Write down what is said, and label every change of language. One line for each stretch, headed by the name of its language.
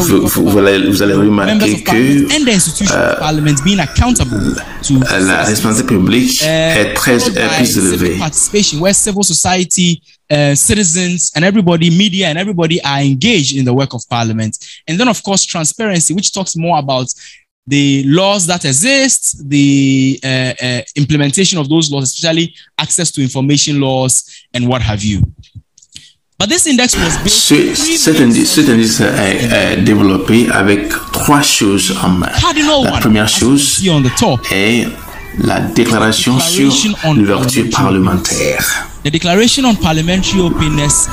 French: vous allez remarquer que la responsabilité publique est plus élevée.
English: Participation, where civil society, citizens, and everybody, media, and everybody are engaged in the work of Parliament. And then, of course, transparency, which talks more about the laws that exist, the implementation of those laws, especially access to information laws and what have you. But this index was built.
French: Cet indice est développé avec trois choses en main. La première chose est la déclaration sur l'ouverture parlementaire.
English: The Declaration on Parliamentary Openness.